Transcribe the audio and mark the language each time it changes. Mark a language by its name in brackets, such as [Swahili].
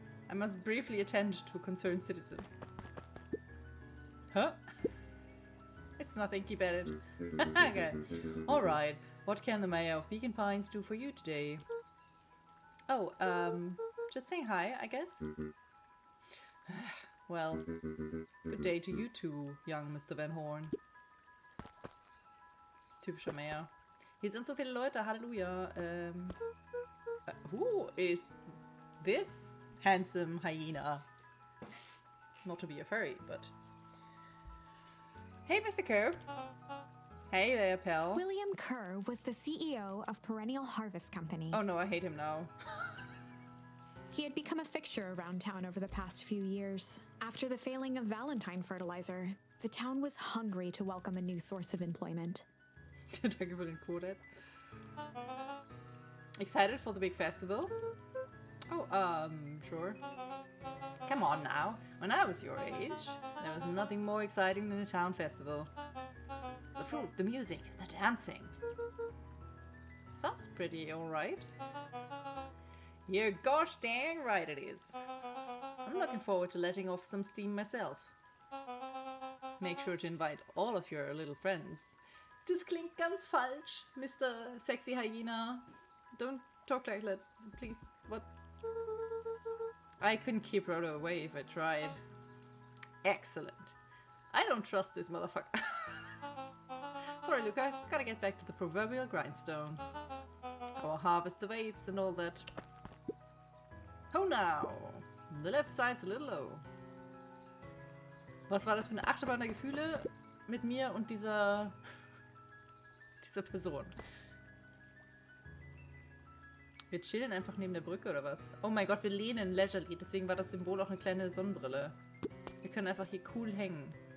[English] I must briefly attend to a concerned citizen. Huh? It's nothing, keep at it. Okay. Alright, what can the mayor of Beacon Pines do for you today? Oh, just saying hi, I guess? Well, good day to you too, young Mr. Van Horn. [German] Typischer Mayor. Hier sind so viele Leute, Halleluja. [English] Who is this handsome hyena? Not to be a furry, but... Hey, Mr. Kerr. Hey there, pal. William Kerr was the CEO of Perennial Harvest Company. Oh no, I hate him now. He had become a fixture around town over the past few years. After the failing of Valentine fertilizer, the town was hungry to welcome a new source of employment. [German] Danke für den Code. [English] Excited for the big festival? Oh, sure. Come on now. When I was your age, there was nothing more exciting than a town festival. The food, the music, the dancing. Sounds pretty alright. You're gosh dang right it is. I'm looking forward to letting off some steam myself. Make sure to invite all of your little friends. [German] Das klingt ganz falsch, Mr. [English] Sexy Hyena. Don't talk like that, please. What? I couldn't keep Rhoda away if I tried. Excellent. I don't trust this motherfucker. Sorry, Luca. Gotta get back to the proverbial grindstone. Our harvest awaits and all that. Oh now. The left side's a little low. [German] Was war das für eine Achterbahn der Gefühle mit mir und dieser Person? Wir chillen einfach neben der Brücke oder was? Oh mein Gott, wir lehnen leisurely. Deswegen war das Symbol auch eine kleine Sonnenbrille. Wir können einfach hier cool hängen.